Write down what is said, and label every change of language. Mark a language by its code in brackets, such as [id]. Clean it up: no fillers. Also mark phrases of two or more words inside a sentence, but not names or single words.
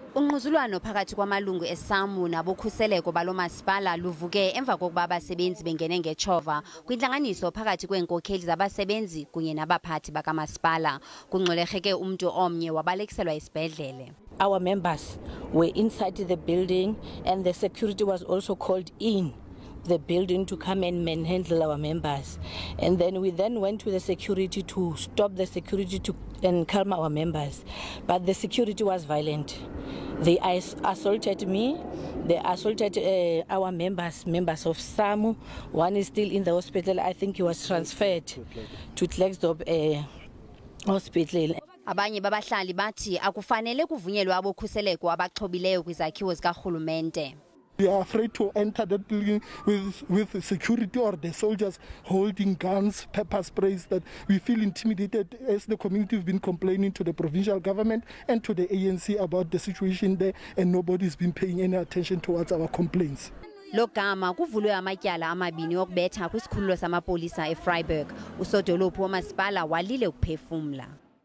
[xh] Ungquzulwano phakathi kwamalungu eSAMWU nabokhuseleko balomasipala luvuke emva kokuba abasebenzi bengene ngetshova kwintlanganiso phakathi kweenkokheli zabasebenzi kunye nabaphathi bakamasipala. Kungcolerheke umntu omnye wabalekiselwa isibhedlele. [en] Our members were inside the building and the security was also called in the building to come and manhandle our members. And then we went to the security to stop the security and calm our members. But the security was violent. They assaulted me. They assaulted our members of SAMWU. One is still in the hospital. I think he was transferred to Klerksdorp hospital. [xh] Abanye babahlali bathi akufanele kuvunyelwe abokhuseleko abaxhobileyo kwizakhiwo zikarhulumente. [en] We are afraid to enter that building with security or the soldiers holding guns, pepper sprays, that we feel intimidated as the community have been complaining to the provincial government and to the ANC about the situation there, and nobody's been paying any attention towards our complaints. [xh] Logama kuvulwe amatyala amabini okubetha kwisikhululo samapolisa eVryburg. Usodolophu wamasipala walile ukuphefumla.